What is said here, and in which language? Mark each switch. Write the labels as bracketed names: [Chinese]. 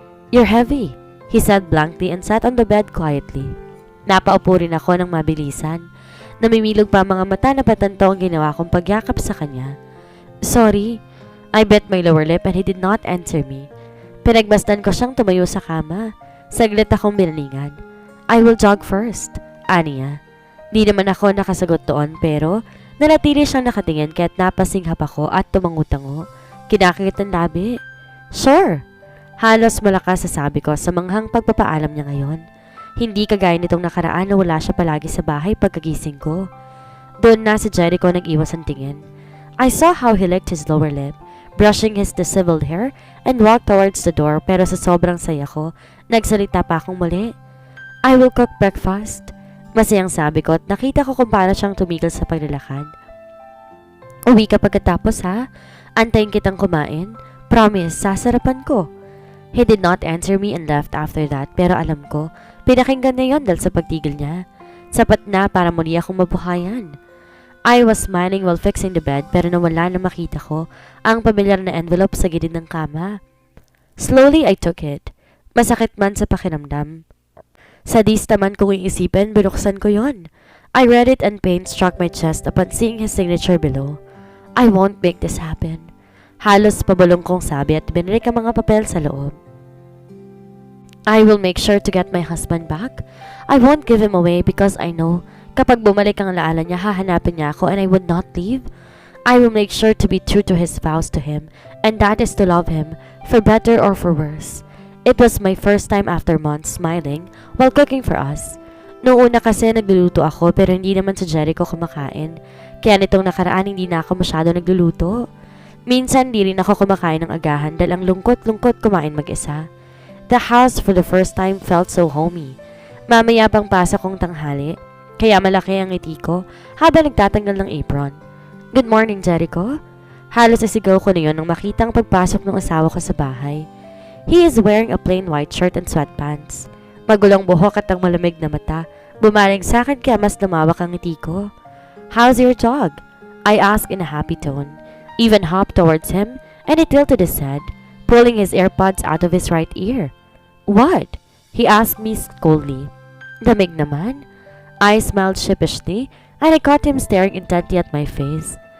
[English] You're heavy, he said blankly and sat on the bed quietly. [Filipino] Napaupo rin ako ng mabilisan. Namimilog pa mga mata na patanto ang ginawa kong pagyakap sa kanya. [English] Sorry. I bit my lower lip and he did not answer me. [Filipino] Pinagmasdan ko siyang tumayo sa kama. Saglit akong binalingan. [English] I will jog first, [Filipino] aniya. Di naman ako nakasagot doon pero nanatili siyang nakatingin kaya't napasinghap ako at tumangutango. Kinakakit ang labi. Sure. Halos malakas sa sabi ko sa manghang pagpapaalam niya ngayon. Hindi kagaya nitong nakaraan na wala siya palagi sa bahay pagkagising ko. Doon na si Jericho nag-iwas ang tingin. [English] I saw how he licked his lower lip, brushing his disheveled hair, and walked towards the door [Filipino] pero sa sobrang saya ko, nagsalita pa akong muli. [English] I will cook breakfast. [Filipino] Masayang sabi ko at nakita ko kung paano siyang tumigil sa paglalakad. Uwi ka pagkatapos ha? Antayin kitang kumain. Promise, sasarapan ko. [English] He did not answer me and left after that [Filipino] pero alam ko, pinakinggan na yon dahil sa pagtigil niya. Sapat na para muli akong mabuhayan. [English] I was smiling while fixing the bed [Filipino] pero nawala na makita ko ang pamilyar na envelope sa gilid ng kama. [English] Slowly I took it. [Filipino] Masakit man sa pakiramdam. Sadista man kung iisipin, binuksan ko yon. [English] I read it and pain struck my chest upon seeing his signature below. I won't make this happen. [Filipino] Halos pabulong kong sabi at binalik ang mga papel sa loob. [English] I will make sure to get my husband back. I won't give him away because I know [Filipino] kapag bumalik ang alaala niya, hahanapin niya ako [English] and I would not leave. I will make sure to be true to his vows to him and that is to love him for better or for worse. It was my first time after months smiling while cooking for us. [Filipino] Noong una kasi nagluluto ako pero hindi naman si Jericho kumakain. Kaya nitong nakaraan hindi na ako masyado nagluluto. Minsan di rin ako kumakain ng agahan dahil ang lungkot-lungkot kumain mag-isa. [English] The house for the first time felt so homey. [Filipino] Mamaya pang pasok kong tanghali, kaya malaki ang ngiti ko habang nagtatanggal ng apron. [English] Good morning, [Filipino] Jericho. Halos nasigaw ko na yun nang makita ang pagpasok ng asawa ko sa bahay. [English] He is wearing a plain white shirt and sweatpants. [Filipino] Magulong buhok at ang malamig na mata, bumaling sa akin kaya mas lumawak ang ngiti ko. [English] How's your jog? I asked in a happy tone. Even hopped towards him and he tilted his head, pulling his AirPods out of his right ear. What? He asked me coldly. [Filipino] Damig naman. [English] I smiled sheepishly and I caught him staring intently at my face.